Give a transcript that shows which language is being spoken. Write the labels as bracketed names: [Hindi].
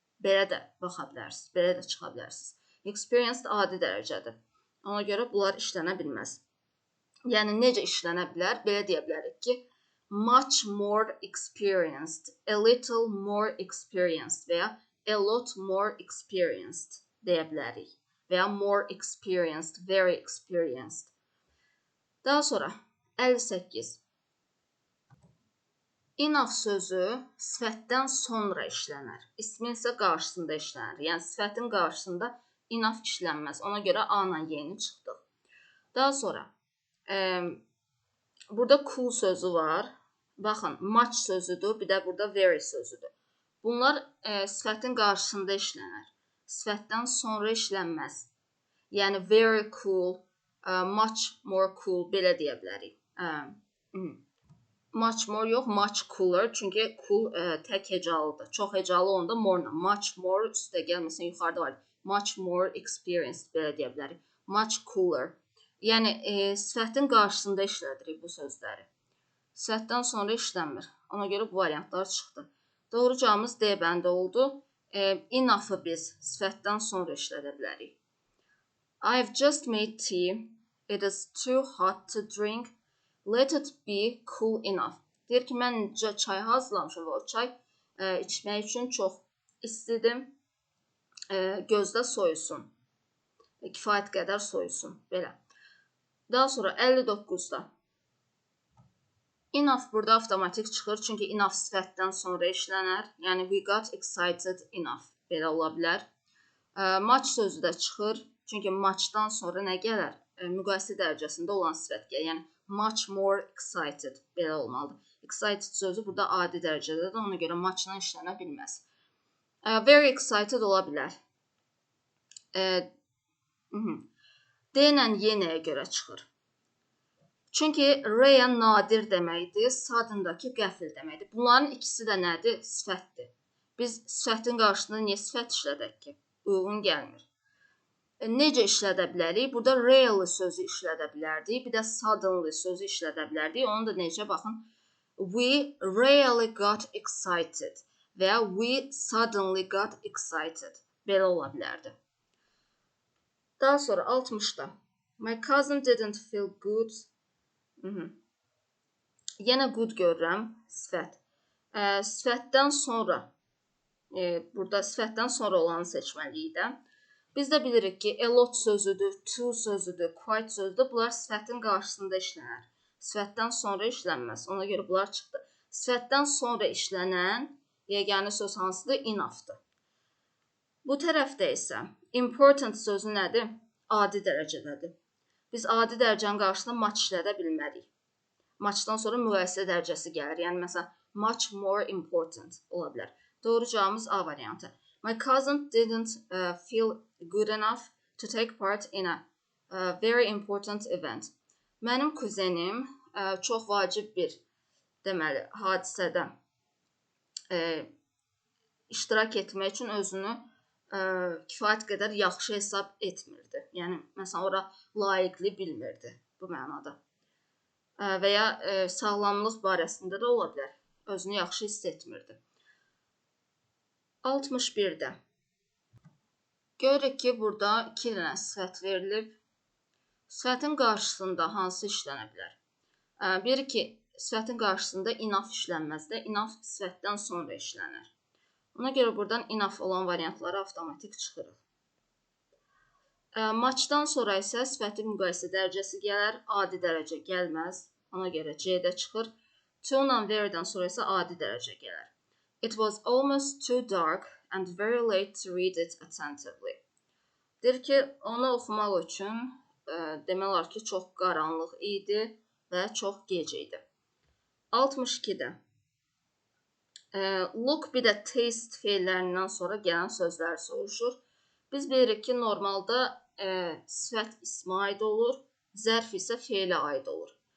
[Azerbaijani] Belə də baxa bilərsiniz, belə də çıxa bilərsiniz. Experienced adi dərəcədir. Ona görə bunlar işlənə bilməz. Yəni, necə işlənə bilər? Belə deyə bilərik ki, much more experienced, a little more experienced və ya a lot more experienced deyə bilərik. Və ya more experienced, very experienced. Daha sonra 58. Enough sözü sifətdən sonra işlənər. İsmin isə qarşısında işlənir. Yəni, sifətin qarşısında enough işlənməz. Ona görə A ilə Y-ni çıxdıq. Daha sonra, burada cool sözü var. Baxın, much sözüdür, bir də burada very sözüdür. Bunlar sifətin qarşısında işlənər. Sifətdən sonra işlənməz. Yəni, very cool, much more cool, belə deyə bilərik. Much more yox, much cooler. Çünki cool tək hecalıdır. Çox hecalı onda more-la. Much more üstə gəlməsin, yuxarıda var. Much more experienced, belə deyə bilərik. Much cooler. Yəni, sifətin qarşısında işlədirik bu sözləri. Sifətdən sonra işlənmir. Ona görə bu variantlar çıxdı. Doğru cavabımız D bəndə oldu. Enough-ı biz sifətdən sonra işlədə bilərik. [English] I've just made tea. It is too hot to drink. Let it be cool enough. [Azerbaijani] Deyir ki, mən çay hazırlamışam və o çay içmək üçün çox istidir. Gözdə soyusun. Kifayət qədər soyusun. Belə. Daha sonra 59-da. Enough burada avtomatik çıxır. Çünki enough sifətdən sonra işlənər. [English] Yəni we got excited enough. [Azerbaijani] Belə ola bilər. Much sözü də çıxır. Çünki muchdan sonra nə gələr? Müqayisə dərəcəsində olan sifət gəlir. Yəni much more excited. Belə olmalıdır. Excited sözü burada adi dərəcədədir. Ona görə muchla işlənə bilməz. Very excited ola bilər. D ilə Y nəyə görə çıxır? Çünki rare nadir deməkdir, sudden-dakı qəfil deməkdir. Bunların ikisi də nədir? Sifətdir. Biz sifətin qarşısında niyə sifət işlədək ki? Uyğun gəlmir. Necə işlədə bilərik? Burada rarely sözü işlədə bilərdik. Bir də suddenly sözü işlədə bilərdik. Onu da necə? Baxın. [English] We rarely got excited [Azerbaijani] və ya [English] we suddenly got excited. [Azerbaijani] Belə ola bilərdi. Daha sonra 60-da. [English] My cousin didn't feel good. [Azerbaijani] Yenə good görürəm. Sifət. Sifətdən sonra burada sifətdən sonra olanı seçməliyik də. Biz də bilirik ki, a lot sözüdür, to sözüdür, quite sözüdür. Bunlar sifətin qarşısında işlənər. Sifətdən sonra işlənməz. Ona görə bunlar çıxdı. Sifətdən sonra işlənən yeganə söz hansıdır? Enough'dır. Bu tərəfdə isə important sözü nədir? Adi dərəcədədir. Biz adi dərəcənin qarşısında much işlədə bilmərik. Muchdan sonra müqayisə dərəcəsi gəlir. Yəni, məsələn, much more important ola bilər. Doğru cavabımız A variantı. [English] My cousin didn't feel good enough to take part in a very important event. [Azerbaijani] Mənim kuzenim çox vacib bir deməli, hadisədə iştirak etmək üçün özünü kifayət qədər yaxşı hesab etmirdi. Yəni, məsələn, ora layiqli bilmirdi bu mənada. Və ya sağlamlıq barəsində də ola bilər. Özünü yaxşı hiss etmirdi. 61-də. Görürük ki, burada 2 dənə sifət verilib. Sifətin qarşısında hansı işlənə bilər? Bir ki, sifətin qarşısında enough işlənməz də, enough sifətdən sonra işlənər. Ona görə buradan enough olan variantları avtomatik çıxırıq. Muchdan sonra isə sifətin müqayisə dərəcəsi gələr, adi dərəcə gəlməz. Ona görə C-də çıxır. To-dan veredən sonra isə adi dərəcə gələr. [English] It was almost too dark and very late to read it attentively. [Azerbaijani] Deyir ki, onu oxumaq üçün demək olar ki, çox qaranlıq idi və çox gec idi. 62-də. Look bir də taste feillərindən sonra gələn sözləri soruşur. Biz bilirik ki, normalda sifət ismə aid olur, zərf isə feilə aid olur.